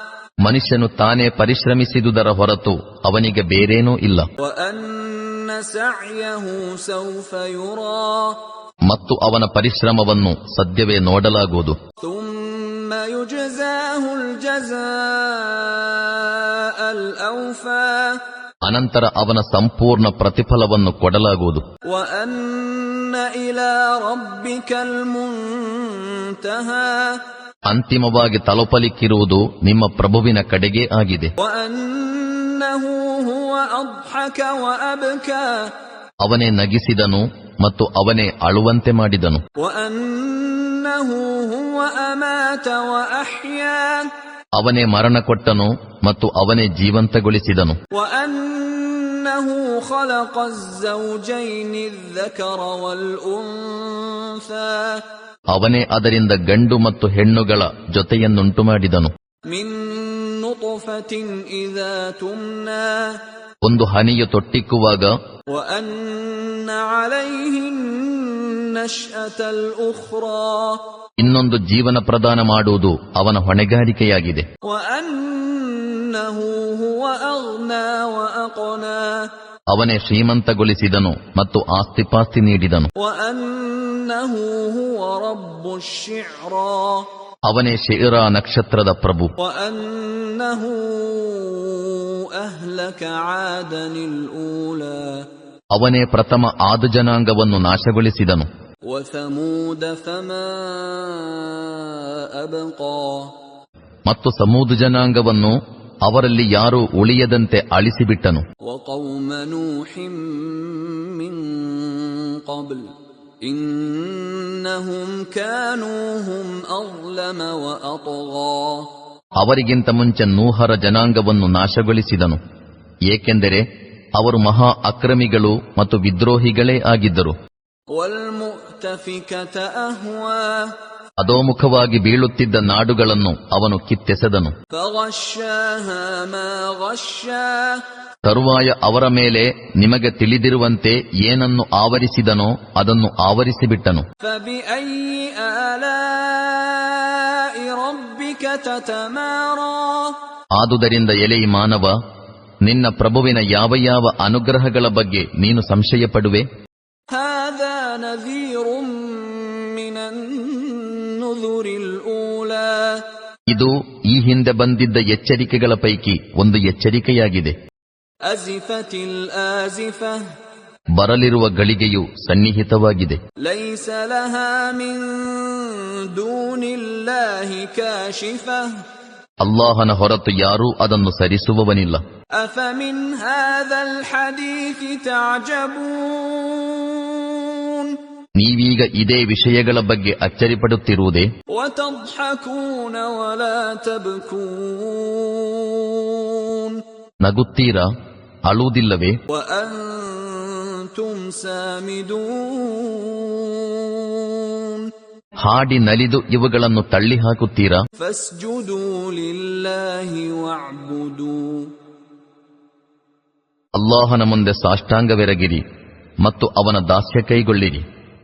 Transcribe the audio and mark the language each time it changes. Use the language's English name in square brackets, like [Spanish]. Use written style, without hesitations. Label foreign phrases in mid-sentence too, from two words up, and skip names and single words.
[Kannada] ಮನುಷ್ಯನು ತಾನೇ ಪರಿಶ್ರಮಿಸಿದುದರ ಹೊರತು ಅವನಿಗೆ ಬೇರೇನೂ ಇಲ್ಲ. [Arabic] وأن سعيه سوف يرى [Kannada] ಮತ್ತು ಅವನ ಪರಿಶ್ರಮವನ್ನು ಸದ್ಯವೇ ನೋಡಲಾಗುವುದು. [Arabic] ثم يجزاه الجزاء الأوفى [Kannada] ಅನಂತರ ಅವನ ಸಂಪೂರ್ಣ ಪ್ರತಿಫಲವನ್ನು ಕೊಡಲಾಗುವುದು. [Arabic] وأن إلى ربك المنتهى [Kannada] ಅಂತಿಮವಾಗಿ ತಲುಪಲಿಕ್ಕಿರುವುದು ನಿಮ್ಮ ಪ್ರಭುವಿನ ಕಡೆಗೇ ಆಗಿದೆ. [Arabic] وأنه هو أضحك وأبكى [Kannada] ಅವನೇ ನಗಿಸಿದನು ಮತ್ತು ಅವನೇ ಅಳುವಂತೆ ಮಾಡಿದನು. [Arabic] وأنه هو أمات وأحيا [Kannada] ಅವನೇ ಮರಣ ಕೊಟ್ಟನು ಮತ್ತು ಅವನೇ ಜೀವಂತಗೊಳಿಸಿದನು. [Arabic] وأنه خلق الزوجين الذكر والأنثى [Kannada] ಅವನೇ ಅದರಿಂದ ಗಂಡು ಮತ್ತು ಹೆಣ್ಣುಗಳ ಜೊತೆಯನ್ನುಂಟು ಮಾಡಿದನು. [Arabic] من نطفة إذا تمنى [Kannada] ಒಂದು ಹನಿಯು ತೊಟ್ಟಿಕ್ಕುವಾಗ [Arabic] وأن عليه النشأة الأخرى [Kannada] ಇನ್ನೊಂದು ಜೀವನ ಪ್ರದಾನ ಮಾಡುವುದು ಅವನ ಹೊಣೆಗಾರಿಕೆಯಾಗಿದೆ. [Arabic] وأنه هو أغنى وأقنى [Kannada] ಅವನೇ ಶ್ರೀಮಂತಗೊಳಿಸಿದನು ಮತ್ತು ಆಸ್ತಿಪಾಸ್ತಿ ನೀಡಿದನು. [Arabic] وأنه هو رب الشعرى [Kannada] ಅವನೇ ಶಿರಾ ನಕ್ಷತ್ರದ ಪ್ರಭು. [Arabic] وأنه أهلك عادا الأولى [Kannada] ಅವನೇ ಪ್ರಥಮ ಆದು ಜನಾಂಗವನ್ನು ನಾಶಗೊಳಿಸಿದನು. [Arabic] وثمود فما أبقى [Kannada] ಮತ್ತು ಸಮೂದು ಜನಾಂಗವನ್ನು ಅವರಲ್ಲಿ ಯಾರೂ ಉಳಿಯದಂತೆ ಅಳಿಸಿಬಿಟ್ಟನು. [Arabic] وقوم نوح من قبل إنهم كانوا هم أظلم وأطغى [Kannada] ಅವರಿಗಿಂತ ಮುಂಚೆ ನೂಹರ ಜನಾಂಗವನ್ನು ನಾಶಗೊಳಿಸಿದನು, ಏಕೆಂದರೆ ಅವರು ಮಹಾ ಅಕ್ರಮಿಗಳು ಮತ್ತು ವಿದ್ರೋಹಿಗಳೇ ಆಗಿದ್ದರು. [Arabic] والمؤتفكة أهوى [Kannada] ಅಧೋಮುಖವಾಗಿ ಬೀಳುತ್ತಿದ್ದ ನಾಡುಗಳನ್ನು ಅವನು ಕಿತ್ತೆಸೆದನು. [Arabic] فغشاها ما غشا [Kannada] ತರುವಾಯ ಅವರ ಮೇಲೆ ನಿಮಗೆ ತಿಳಿದಿರುವಂತೆ ಏನನ್ನು ಆವರಿಸಿದನೋ ಅದನ್ನು ಆವರಿಸಿಬಿಟ್ಟನು. [Arabic] فبأي آلاء ربك تتمارى [Kannada] ಆದುದರಿಂದ ಎಲೆ ಮಾನವ, ನಿನ್ನ ಪ್ರಭುವಿನ ಯಾವ ಯಾವ ಅನುಗ್ರಹಗಳ ಬಗ್ಗೆ ನೀನು ಸಂಶಯ ಪಡುವೆ? [Arabic] هذا نذير من النذر الأولى [Kannada] ಇದು ಈ ಹಿಂದೆ ಬಂದಿದ್ದ ಎಚ್ಚರಿಕೆಗಳ ಪೈಕಿ ಒಂದು ಎಚ್ಚರಿಕೆಯಾಗಿದೆ. [Arabic] أزفت الآزفة [Kannada] ಬರಲಿರುವ ಗಳಿಗೆಯು ಸನ್ನಿಹಿತವಾಗಿದೆ. [Arabic] ليس لها من دون الله كاشفة [Kannada] ಅಲ್ಲಾಹನ ಹೊರತು ಯಾರೂ ಅದನ್ನು ಸರಿಸುವವನಿಲ್ಲ. [Arabic] أفمن هذا الحديث تعجبون [Kannada] ನೀವೀಗ ಇದೇ ವಿಷಯಗಳ ಬಗ್ಗೆ ಅಚ್ಚರಿಪಡುತ್ತಿರುವುದೇ? [Arabic] وتضحكون ولا تبكون [Kannada] ನಗುತ್ತೀರಾ, ಅಳುವುದಿಲ್ಲವೇ? [Arabic] وأنتم سامدون [Kannada] ಹಾಡಿ ನಲಿದು ಇವುಗಳನ್ನು ತಳ್ಳಿ ಹಾಕುತ್ತೀರಾ? [Arabic] فاسجدوا لله واعبدوا [Kannada] ಅಲ್ಲಾಹನ ಮುಂದೆ ಸಾಷ್ಟಾಂಗವೆರಗಿರಿ ಮತ್ತು ಅವನ ದಾಸ್ಯ ಕೈಗೊಳ್ಳಿರಿ.